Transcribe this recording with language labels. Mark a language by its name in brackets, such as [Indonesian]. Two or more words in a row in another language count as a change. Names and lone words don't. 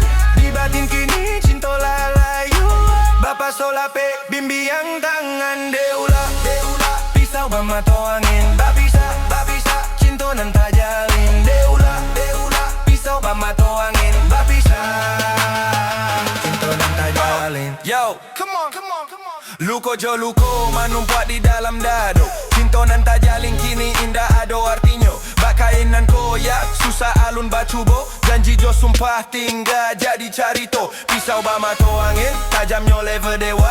[Minangkabau] Di batin kini cintolah layu, bapa solape bimbiang tangan. Deula, deula, pisau bamato angin. Babisa, cinta nan tak jalin. Deula, deula, pisau bamato angin. Babisa, cinta nan tak jalin. [English] Yo, come on. [Minangkabau] Luko jo luko, manumpat di dalam dado. Cinta nan tak jalin kini indah ado artinya. Bakainan koyak, susah alun bacubo. Janji jo sumpah tinggal jadi carito. Pisau bamato angin, tajamnya level dewa.